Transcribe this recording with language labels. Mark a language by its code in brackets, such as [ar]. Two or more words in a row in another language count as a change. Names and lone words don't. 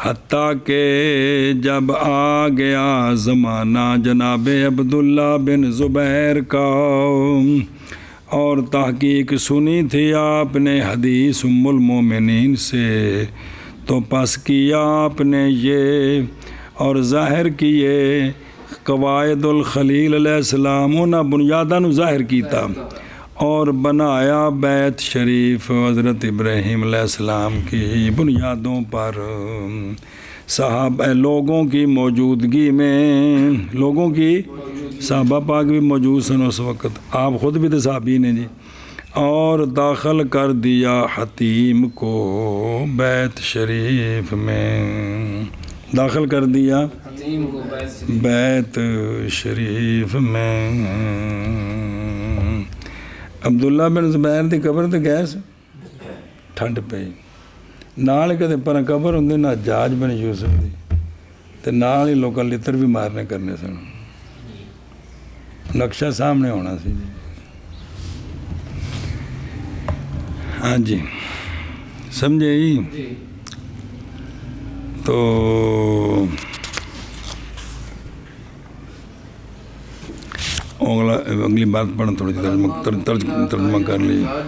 [ur] حتیٰ کہ جب آ گیا زمانہ جناب عبداللہ بن زبیر کا، اور تحقیق سنی تھی آپ نے حدیث ام المومنین سے، تو پس کیا آپ نے یہ اور ظاہر کیے قواعد الخلیل علیہ السلام [pa] انہاں بنیاداں نو ظاہر کیتا، [ur] اور بنایا بیت شریف حضرت ابراہیم علیہ السلام کی بنیادوں پر، صحابہ لوگوں کی موجودگی میں، لوگوں کی [pa] صحابہ پاک بھی موجود سن اس وقت، آپ خود بھی تو صحابی نے جی، [ur] اور داخل کر دیا حتیم کو بیت شریف میں، داخل کر دیا حتیم کو بیت شریف میں۔ [pa] عبداللہ بن زبیر دی قبر تے گئے سے ٹھنڈ پئی، نال کدے پر قبر ہوندی نا حجاج بن یوسف دی، تے نال ہی لوکاں لتر بھی مارنے کرنے سن، نقشہ سامنے ہونا سی جی۔ ہاں جی سمجھے جی۔ [ur] تو اگلی بات پڑھیں، تھوڑی ترجمہ کر لی۔